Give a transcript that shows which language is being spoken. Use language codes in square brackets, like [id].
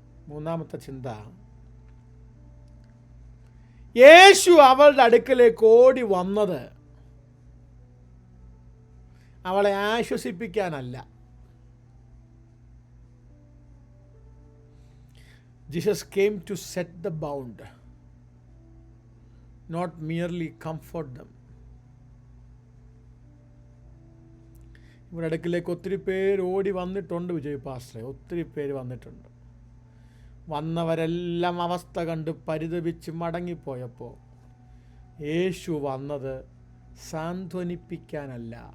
[ml] മൂന്നാമത്തെ ചിന്ത, യേശു അവളുടെ അടുക്കലേക്ക് ഓടി വന്നത് അവളെ ആശ്വസിപ്പിക്കാനല്ല. [en] Jesus came to set the bound, not merely comfort them. [ml] ഇവിടെ അടുക്കിലേക്ക് ഒത്തിരി പേര് ഓടി വന്നിട്ടുണ്ട് വിജയ് പാസ്റ്ററെ, ഒത്തിരി പേര് വന്നിട്ടുണ്ട്. വന്നവരെല്ലാം അവസ്ഥ കണ്ട് പരിതപിച്ച് മടങ്ങിപ്പോയപ്പോൾ യേശു വന്നത് സാന്ത്വനിപ്പിക്കാനല്ല.